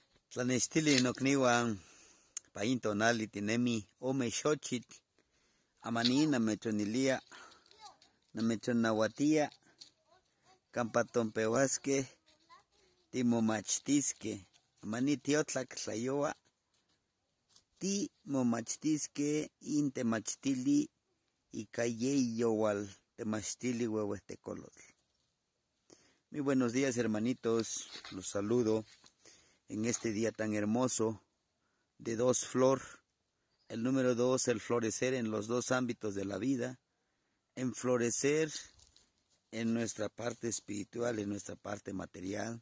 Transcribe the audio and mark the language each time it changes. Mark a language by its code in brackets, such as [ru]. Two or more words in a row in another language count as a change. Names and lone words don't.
[nah] Tlanextili nokniuan pain tonali tinemi ome xochitl amani namechonilia namechonahuatia campa tonpeuaskeh timomachtiskeh amani tiotlak tlayoa timomachtiskeh intemachtili ika yeyoual temachtili huehuetecolotl. [es] Muy buenos días, hermanitos, los saludo en este día tan hermoso de dos flor. El número 2, el florecer en los dos ámbitos de la vida, en florecer en nuestra parte espiritual, en nuestra parte material.